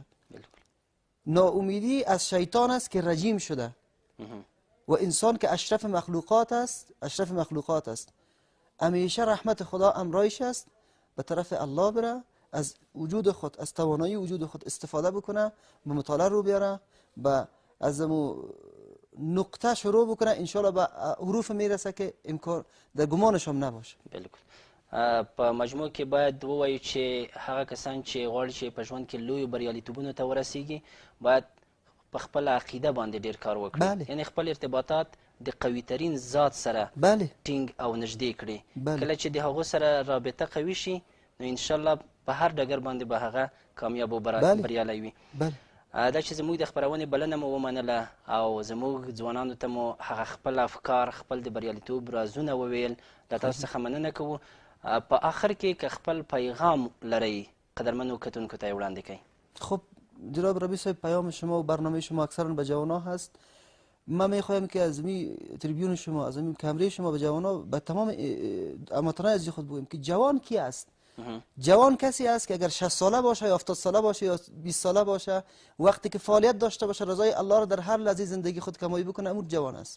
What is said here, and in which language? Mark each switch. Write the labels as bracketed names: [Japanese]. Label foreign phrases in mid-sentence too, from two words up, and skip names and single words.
[Persian] ناامیدی از شیطان است که رجیم شده و انسان که اشرف مخلوقات است، همیشه رحمت خدا امرایش است، به طرف الله بره، از وجود خود، از توانایی وجود خود استفاده بکنه، به مطالعه رو بیاره، از نقطه شروع بکنه، انشالله به حروف میرسه که امکان در گمانش هم نباشه. بالکل. [Pashto] په مجموع کې باید ووایو چې هغه کسان چې غواړي چې په ژوند کې لویو بریالیتوبونو ته ورسیږي باید په خپل عقیده باندې ډیر کار وکړي، یعنی خپل ارتباطات د قوي ترین ذات سره ټینګ او نږدې کړي. کله چې د هغو سره رابطه قوي شي نو انشاءالله په هر ډګر باندې به هغه کامیاب او بریالی وي. دا چې زموږ د خپرونې بلنه مو ومنله او زموږ ځوانانو ته مو هغه خپل افکار، خپل د بریالیتوب رازونه وویل، له تاسو څخه مننه کوو. په آخر کې که خپل پیغام لرئ قدرمنو کتونکو ته یې وړاندې کړئ. [Persian] خب جناب ربیع صاحب، پیام شما و برنامه شما اکثرا به جوانان هست. من میخوایم که از می تریبیون شما، از می کمره شما به جوانان، به تمام اماتران از خود بگویم که جوان کی است. جوان کسی است که اگر 60 ساله باشه یا 70 ساله باشه یا 20 ساله باشه، وقتی که فعالیت داشته باشه، رضای الله را در هر لحظه زندگی خود کمایی بکنه، امور جوان است.